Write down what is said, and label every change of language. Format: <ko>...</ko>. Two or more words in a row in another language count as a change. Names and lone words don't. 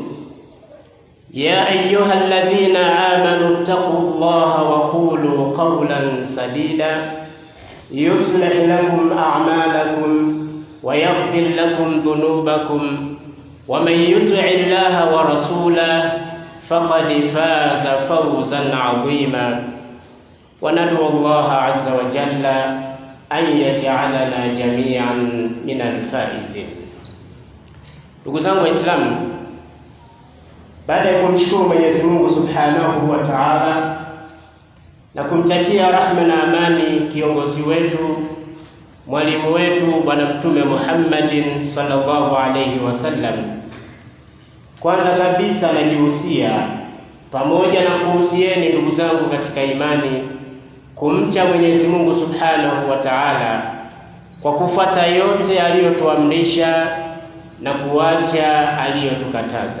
<ar>يا أيها الذين آمنوا اتقوا الله وقولوا قولا سديدا يصلح لكم أعمالكم ويغفر لكم ذنوبكم ومن يطع الله ورسوله فقد فاز فوزا عظيما وندعو الله عز وجل أن يجعلنا جميعا من الفائزين.</ar> <sw>Ndugu zangu Waislamu, baada ya kumshukuru Mwenyezi Mungu</sw> <ar>سبحانه وتعالى</ar> <sw>na kumtakia rahma na amani kiongozi wetu, mwalimu wetu Bwana Mtume Muhammadin</sw> <ar>صلى الله عليه وسلم,</ar> <sw>kwanza kabisa najihusia pamoja na kuhusieni ndugu zangu katika imani kumcha Mwenyezi Mungu</sw> <ar>سبحانه وتعالى</ar> <sw>kwa kufuata yote aliyotuamrisha na kuacha aliyotukataza.</sw>